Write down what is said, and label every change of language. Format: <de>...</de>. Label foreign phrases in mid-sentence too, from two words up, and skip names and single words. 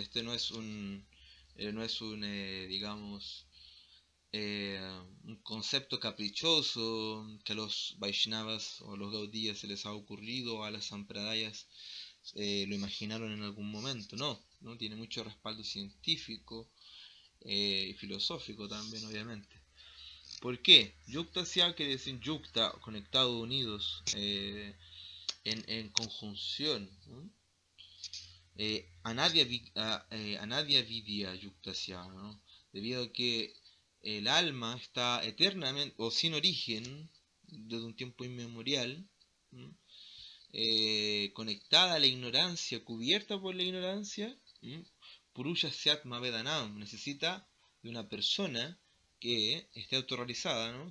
<es>Este no es un digamos, un concepto caprichoso que a los Vaishnavas o a los Gaudías se les ha ocurrido, o a las Sampradayas lo imaginaron en algún momento. No tiene mucho respaldo científico y filosófico también, obviamente. ¿Por qué? Yuktasya quiere decir yukta, conectado, unidos, en conjunción, ¿no?</es> <sa>अनाद्य विद्या युक्तस्य,</sa> <es>¿no? Debido a que el alma está eternamente o sin origen desde un tiempo inmemorial, ¿no? Conectada a la ignorancia, cubierta por la ignorancia,</es> <sa>पुरुष स्यात्म वेदनम्</sa> <es>necesita de una persona que esté autorrealizada, ¿no?</es>